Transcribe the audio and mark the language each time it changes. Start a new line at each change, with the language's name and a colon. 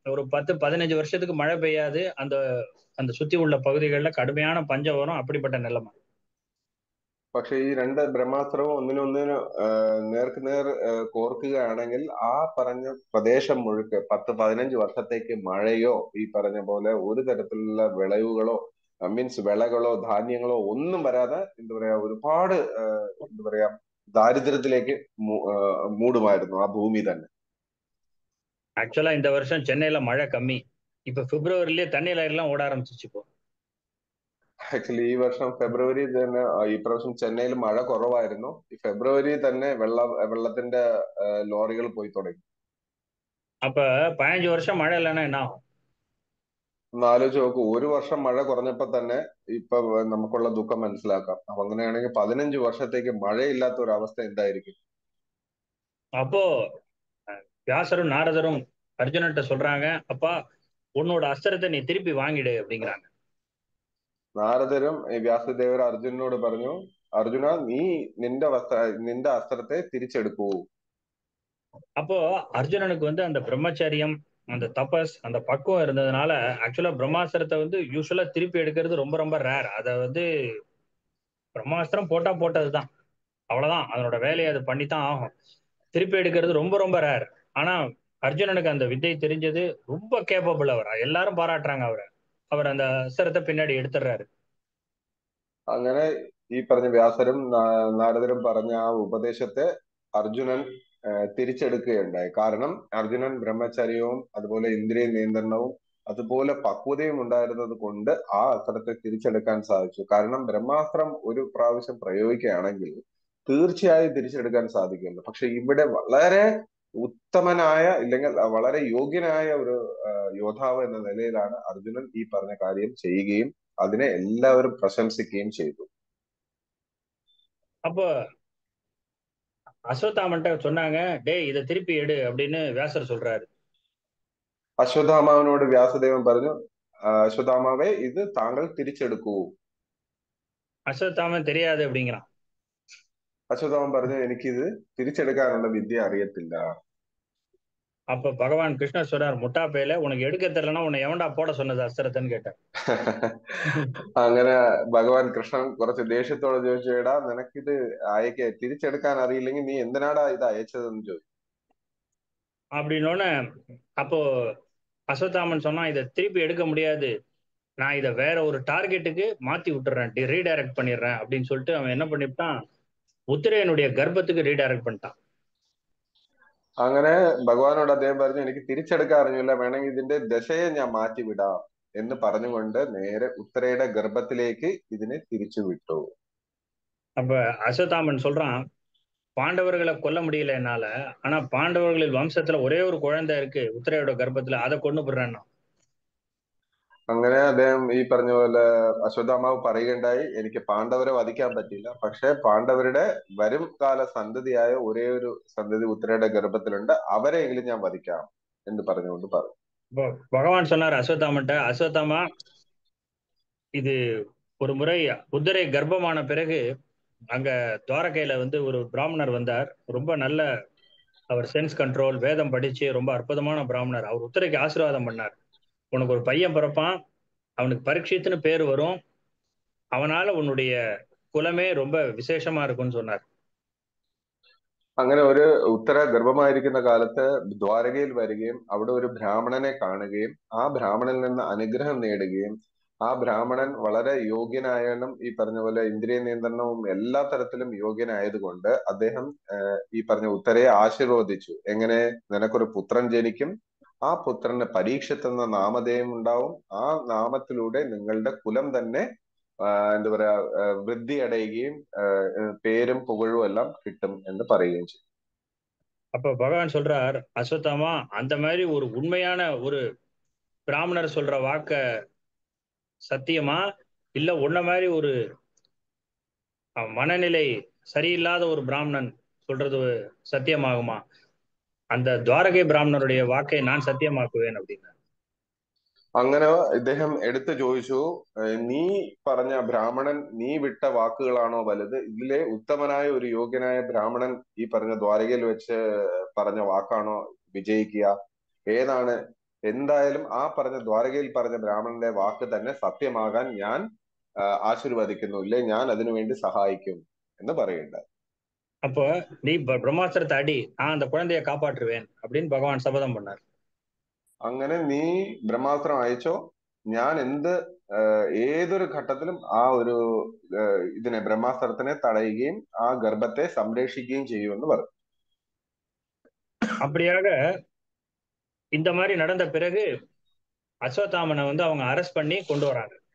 Tamil: ஒரு 10-15 வருஷத்துக்கு மழை பெய்யாது. அந்த அந்த சுத்தி உள்ள பகுதிகளில் கடுமையான பஞ்சம் வரும். அப்படிப்பட்ட நிலைமை.
Malayalam: പക്ഷെ ഈ 2 ബ്രഹ്മാസ്ത്രവും ഒന്നിനൊന്നിന് നേർക്കുനേർ കോർക്കുകയാണെങ്കിൽ ആ പറഞ്ഞ പ്രദേശം മുഴുക്കെ 10-15 വർഷത്തേക്ക് മഴയോ ഈ പറഞ്ഞ പോലെ ഒരു തരത്തിലുള്ള വിളവുകളോ മീൻസ് വിളകളോ ധാന്യങ്ങളോ ഒന്നും വരാതെ എന്താ പറയാ ഒരുപാട് എന്താ പറയാ ദാരിദ്ര്യത്തിലേക്ക് മൂടുമായിരുന്നു ആ ഭൂമി തന്നെ.
Tamil: ஆக்சுவலா இந்த வருஷம் சென்னையில மழை கம்மி. இப்ப பிப்ரவரியிலே தண்ணி லைன்லாம் ஓட ஆரம்பிச்சிச்சு. இப்போ
Malayalam: ആക്ച്വലി ഈ വർഷം ഫെബ്രുവരി തന്നെ ഈ പ്രാവശ്യം ചെന്നൈയിൽ മഴ കുറവായിരുന്നു. ഈ ഫെബ്രുവരി തന്നെ വെള്ളത്തിന്റെ ലോറികൾ പോയി തുടങ്ങി.
Tamil: அப்ப 15 வருஷம் மழை இல்லைன்னா என்ன ஆகும்?
Malayalam: ഒന്നാലോചിച്ച് നോക്കൂ, ഒരു വർഷം മഴ കുറഞ്ഞപ്പോ തന്നെ ഇപ്പൊ നമുക്കുള്ള ദുഃഖം മനസ്സിലാക്കാം. അപ്പൊ അങ്ങനെയാണെങ്കിൽ 15 വർഷത്തേക്ക് മഴയില്ലാത്ത ഒരു അവസ്ഥ എന്തായിരിക്കും?
Tamil: அப்போ வியாசரும் நாரதரும் அர்ஜுனன்ட்ட சொல்றாங்க, அப்பா உன்னோட அஸ்திரத்தை நீ திருப்பி வாங்கிடு அப்படிங்கிறாங்க.
Malayalam: നാരദരും വ്യാസദേവർ അർജുനനോട് പറഞ്ഞു, അർജുന നീ നിന്റെ അസ്ത്രത്തെ തിരിച്ചെടുക്കൂ.
Tamil: அப்போ அர்ஜுனனுக்கு அந்த பிரம்மச்சரியம், அந்த தபஸ், அந்த பக்குவம் இருந்ததுனால ஆக்சுவலா பிரம்மாஸ்திரத்தை யூஸ்வலா திருப்பி எடுக்கிறது ரொம்ப ரொம்ப ரேர். அதை பிரம்மாஸ்திரம் போட்டா போட்டதுதான், அவ்வளவுதான். அதனோட வேலையை அது பண்ணித்தான் ஆகும். திருப்பி எடுக்கிறது ரொம்ப ரொம்ப ரேர். ஆனா அர்ஜுனனுக்கு அந்த வித்தை தெரிஞ்சது. ரொம்ப கேப்பபிள் அவர். எல்லாரும் பாராட்டுறாங்க அவரை. அவர் அந்த அஸ்திரத்தை பின்னாடி எடுத்துடுறாரு.
Malayalam: അങ്ങനെ ഈ പറഞ്ഞ വ്യാസരും നാരദരും പറഞ്ഞ ആ ഉപദേശത്തെ അർജുനൻ തിരിച്ചെടുക്കുകയുണ്ടായി. കാരണം അർജുനൻ ബ്രഹ്മചര്യവും അതുപോലെ ഇന്ദ്രിയ നിയന്ത്രണവും അതുപോലെ പക്വതയും ഉണ്ടായിരുന്നത് കൊണ്ട് ആ അസ്ത്രത്തെ തിരിച്ചെടുക്കാൻ സാധിച്ചു. കാരണം ബ്രഹ്മാസ്ത്രം ഒരു പ്രാവശ്യം പ്രയോഗിക്കുകയാണെങ്കിൽ തീർച്ചയായും തിരിച്ചെടുക്കാൻ സാധിക്കില്ല. പക്ഷെ ഇവിടെ വളരെ ഉത്തമനായ ഇല്ലെങ്കിൽ വളരെ യോഗ്യനായ ഒരു യോദ്ധാവ് എന്ന നിലയിലാണ് അർജുനൻ ഈ പറഞ്ഞ കാര്യം ചെയ്യുകയും അതിനെ എല്ലാവരും പ്രശംസിക്കുകയും ചെയ്തു.
Tamil: அப்போ அஸ்வத்தாமன்ட்ட சொன்னாங்க, டேய் இதை திருப்பி எடு அப்படின்னு வியாசர் சொல்றாரு.
Malayalam: അശ്വത്ഥാമാവിനോട് വ്യാസദേവൻ പറഞ്ഞു, അശ്വത്ഥാമാവേ ഇത് താങ്കൾ തിരിച്ചെടുക്കൂ.
Tamil: அஸ்வத்தாமன் தெரியாது அப்படிங்கிறான்.
Malayalam: അശ്വത്ഥാമൻ പറഞ്ഞു, എനിക്കിത് തിരിച്ചെടുക്കാനുള്ള വിദ്യ അറിയത്തില്ല.
Tamil: அப்ப பகவான் கிருஷ்ணர் சொல்றார், முட்டா பேல, உனக்கு எடுக்க தெரியலன்னா உன்னை எவன்டா போட சொன்னது அஸ்திரத்தைன்னு கேட்டார்.
Malayalam: അങ്ങനെ ഭഗവാൻ കൃഷ്ണൻ കുറച്ച് ദേഷ്യത്തോടെ ചോദിച്ചു, എടാ നിനക്കിത് തിരിച്ചെടുക്കാൻ അറിയില്ലെങ്കിൽ നീ എന്തിനാടാ ഇത് അയച്ചതെന്ന് ചോദിച്ചു.
Tamil: அப்படின்னோடனே அப்போ அஸ்வத்தாமன் சொன்னா, இதை திருப்பி எடுக்க முடியாது, நான் இதை வேற ஒரு டார்கெட்டுக்கு மாத்தி விட்டுறேன், ரீடைரக்ட் பண்ணிடுறேன் அப்படின்னு சொல்லிட்டு அவன் என்ன பண்ணிவிட்டான், உத்திரையனுடைய கர்ப்பத்துக்கு ரீடைரக்ட் பண்ணிட்டான்.
Malayalam: അങ്ങനെ ഭഗവാനോട് അദ്ദേഹം പറഞ്ഞു, എനിക്ക് തിരിച്ചെടുക്കാൻ അറിഞ്ഞില്ല, വേണമെങ്കിൽ ഇതിന്റെ ദശയെ ഞാൻ മാറ്റിവിടാം എന്ന് പറഞ്ഞുകൊണ്ട് നേരെ ഉത്തരയുടെ ഗർഭത്തിലേക്ക് ഇതിനെ തിരിച്ചു വിട്ടു.
Tamil: அப்ப அஸ்வத்தாமன் சொல்றான், பாண்டவர்களை கொல்ல முடியல என்னால, ஆனா பாண்டவர்களின் வம்சத்துல ஒரே ஒரு குழந்தை இருக்கு உத்திரையோட கர்ப்பத்துல, அதை கொண்டு போடுறேன்னா.
Malayalam: അങ്ങനെ അദ്ദേഹം ഈ പറഞ്ഞ പോലെ അശ്വത്ഥാമാവ് പറയുകയുണ്ടായി, എനിക്ക് പാണ്ഡവരെ വധിക്കാൻ പറ്റില്ല, പക്ഷെ പാണ്ഡവരുടെ വരും കാല സന്തതിയായ ഒരേ ഒരു സന്തതി ഉത്തരയുടെ ഗർഭത്തിലുണ്ട്, അവരെയെങ്കിലും ഞാൻ വധിക്കാം എന്ന് പറഞ്ഞുകൊണ്ട് പറഞ്ഞു.
Tamil: பகவான் சொன்னார் அஸ்வத்தாமன்ட்ட, அஸ்வத்தாமா இது ஒரு முறை உத்திரை கர்ப்பமான பிறகு அங்க துவாரகையில ஒரு பிராமணர் வந்தார். ரொம்ப நல்ல அவர் சென்ஸ் கண்ட்ரோல், வேதம் படிச்சு ரொம்ப அற்புதமான பிராமணர். அவர் உத்திரைக்கு ஆசீர்வாதம் பண்ணார். உனக்கு ஒரு பையன் பிறப்பான், அவனுக்கு பரீட்சித்துன்னு பேர் வரும், அவனால உன்னுடைய குலமே ரொம்ப விசேஷமா இருக்கும்னு சொன்னார்.
Malayalam: അങ്ങനെ ഒരു ഉത്തര ഗർഭമായിരിക്കുന്ന കാലത്ത് ദ്വാരകയിൽ വരികയും അവിടെ ഒരു ബ്രാഹ്മണനെ കാണുകയും ആ ബ്രാഹ്മണനിൽ നിന്ന് അനുഗ്രഹം നേടുകയും ആ ബ്രാഹ്മണൻ വളരെ യോഗ്യനായാലും ഈ പറഞ്ഞ പോലെ ഇന്ദ്രിയ നിയന്ത്രണവും എല്ലാ തരത്തിലും യോഗ്യനായതുകൊണ്ട് അദ്ദേഹം ഈ പറഞ്ഞ ഉത്തരയെ ആശീർവദിച്ചു. എങ്ങനെ, നിനക്കൊരു പുത്രൻ ജനിക്കും, ആ പുത്രന് പരീക്ഷത്ത് എന്ന നാമധേയം ഉണ്ടാവും, ആ നാമത്തിലൂടെ നിങ്ങളുടെ കുലം തന്നെ എന്താ പറയാ വൃദ്ധി അടയുകയും പേരും പുകഴും എല്ലാം കിട്ടും എന്ന് പറയുകയും ചെയ്യും.
Tamil: அப்ப பகவான் சொல்றார், அஸ்வத்தாமா அந்த மாதிரி ஒரு உண்மையான ஒரு பிராமணர் சொல்ற வாக்க சத்தியமா, இல்ல உன்ன மாதிரி ஒரு மனநிலை சரியில்லாத ஒரு பிராமணன் சொல்றது சத்தியமாகுமா? அந்த ദ്വാരകை பிராமணருடைய வாக்கை நான் சத்தியமாக்குவேன் அப்படின்னு.
Malayalam: അങ്ങനെ ഇദ്ദേഹം എടുത്തു ചോദിച്ചു, നീ പറഞ്ഞ ബ്രാഹ്മണൻ നീ വിട്ട വാക്കുകളാണോ വലുത്, ഇതിലെ ഉത്തമനായ ഒരു യോഗ്യനായ ബ്രാഹ്മണൻ ഈ പറഞ്ഞ ദ്വാരകയിൽ വെച്ച് പറഞ്ഞ വാക്കാണോ വിജയിക്കുക, ഏതാണ്? എന്തായാലും ആ പറഞ്ഞ ദ്വാരകയിൽ പറഞ്ഞ ബ്രാഹ്മണന്റെ വാക്ക് തന്നെ സത്യമാകാൻ ഞാൻ
Tamil: ஆசீர்வதிக்கணும், இல்லை
Malayalam: ഞാൻ അതിനുവേണ്ടി സഹായിക്കും എന്ന് പറയുന്നുണ്ട്.
Tamil: அப்போ நீ பிரம்மாஸ்திரத்தை அடி, நான் அந்த குழந்தையை காப்பாற்றுவேன் அப்படின்னு பகவான் சபதம் பண்ணார்.
Malayalam: അങ്ങനെ നീ ബ്രഹ്മാസ്ത്രം അയച്ചോ, ഞാൻ ഏതൊരു ഘട്ടത്തിലും ആ ഒരു ഇതിനെ ബ്രഹ്മാസ്ത്രത്തിനെ തടയുകയും ആ ഗർഭത്തെ സംരക്ഷിക്കുകയും ചെയ്യുമെന്ന് പറഞ്ഞു.
Tamil: அப்படியாக இந்த மாதிரி நடந்த பிறகு அஸ்வத்தாமனை அவங்க அரெஸ்ட் பண்ணி கொண்டு வராங்க.